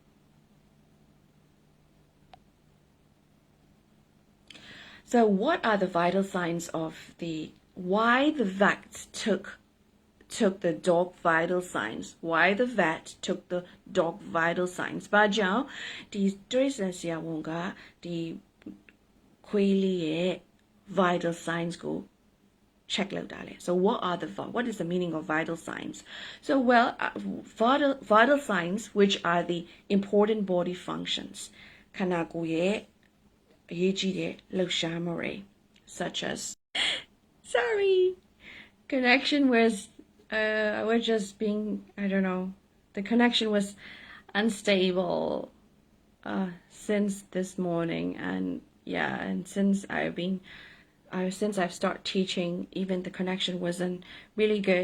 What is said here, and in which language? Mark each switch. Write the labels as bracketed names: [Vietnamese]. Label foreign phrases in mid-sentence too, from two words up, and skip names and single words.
[English] So what are the vital signs of why the vet took the dog vital signs? Why the vet took the dog vital signs? [Burmese] ဘာကြောင့်ဒီတရိတ်ဆန်ဆရာဝန်ကဒီခွေးလေးရဲ့ [English] vital signs [Burmese] ကို check လုပ်တာလဲ [English] So what is the meaning of vital signs? So vital signs, which are the important body functions, [Burmese] ခန္ဓာကိုယ်ရဲ့အရေးကြီးတဲ့လှုပ်ရှားမှုတွေ [English] such as sorry, connection was I was just being, I don't know, the connection was unstable since this morning, and yeah, and since I've started teaching, even the connection wasn't really good.